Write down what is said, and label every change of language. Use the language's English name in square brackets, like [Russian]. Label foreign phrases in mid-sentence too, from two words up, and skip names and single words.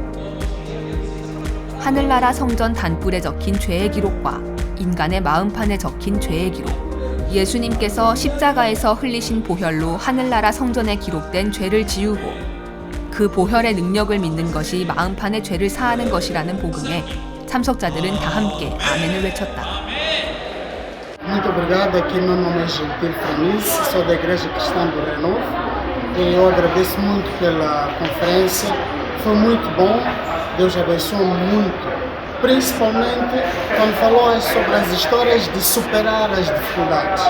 [Korean] 하늘나라 성전 단불에 적힌 죄의 기록과 인간의 마음판에 적힌 죄의 기록, 예수님께서 십자가에서 흘리신 보혈로 하늘나라 성전에 기록된 죄를 지우고 그 보혈의 능력을 믿는 것이 마음판의 죄를 사하는 것이라는 복음에 참석자들은 다 함께 아멘을 외쳤다. [Portuguese] Muito obrigado, aqui meu nome é Gentil Feliz, sou da Igreja Cristã do Renovo e eu agradeço muito pela conferência, foi muito bom, Deus abençoe muito, principalmente quando falou sobre as histórias de superar as dificuldades.